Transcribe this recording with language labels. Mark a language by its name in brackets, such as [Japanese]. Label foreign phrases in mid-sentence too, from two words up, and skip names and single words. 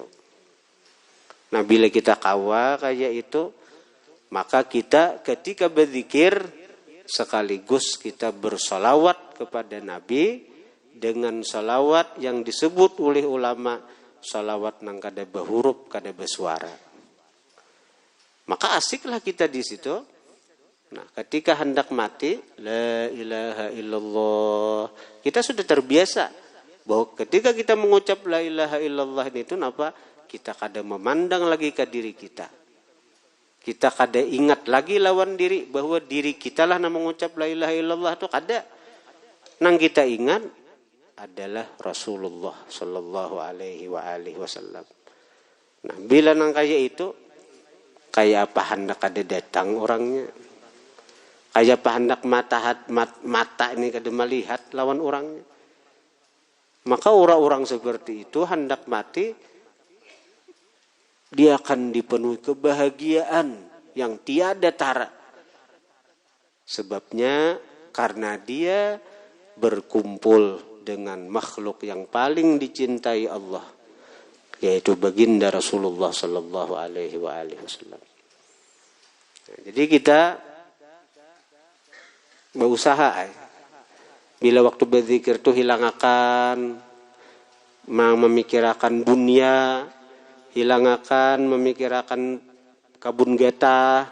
[Banjar] Nah bila kita kawa kayak itu, maka kita ketika berzikir sekaligus kita bersolawat kepada Nabi dengan solawat yang disebut oleh ulama solawat nang kada berhuruf kada bersuara. [Indonesian] Maka asiklah kita di situ. Nah, ketika hendak mati, [Arabic] لا إله إلا الله, [Indonesian] kita sudah terbiasa bahwa ketika kita mengucap [Arabic] لا إله إلا الله [Indonesian] itu apa? [Banjar] Kita kada memandang lagi ke diri kita. Kita kada ingat lagi lawan diri bahwa diri kita lah yang mengucap [Arabic] لا إله إلا الله [Banjar] itu kada. Nang kita ingat adalah Rasulullah [Arabic] صلى الله عليه وسلم. [Banjar] Nah, bila nang kayak itu kayak apa hendak kada datang orangnya. Kayak apa hendak mata ini kada melihat lawan orangnya. [Indonesian] Maka orang-orang seperti itu hendak mati dia akan dipenuhi kebahagiaan yang tiada tara. Sebabnya karena dia berkumpul dengan makhluk yang paling dicintai Allah, yaitu baginda Rasulullah [Arabic] صلى الله عليه وسلم. [Banjar] Jadi kita berusaha bila waktu berzikir itu hilangakan memikirkan dunia, hilangakan memikirkan kabun getah.